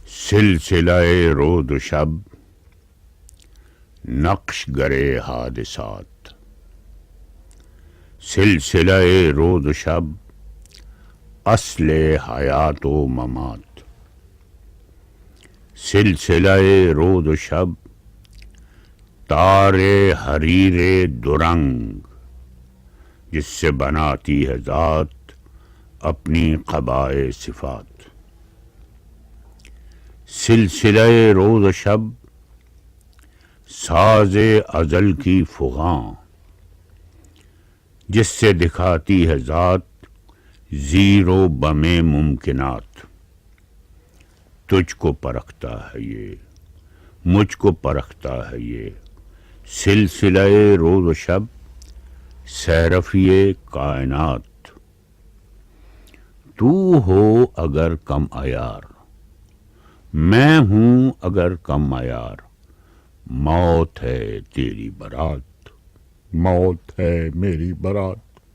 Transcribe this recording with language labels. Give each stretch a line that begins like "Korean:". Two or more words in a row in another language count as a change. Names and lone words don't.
Urdu: سلسلہ رود و شب نقش گرے حادثات، سلسلہ رود و شب اصل حیات و ممات، سلسلہ رود و شب تار حریر درنگ جس سے بناتی ہے ذات اپنی قبائے صفات، سلسلہ روز و شب ساز ازل کی فغاں جس سے دکھاتی ہے ذات زیر و بم ممکنات، تجھ کو پرکھتا ہے یہ، مجھ کو پرکھتا ہے یہ، سلسلہ روز و شب سیرفی کائنات، تو ہو اگر کم عیار، میں ہوں اگر کم عیار، موت ہے تیری برات، موت ہے میری برات۔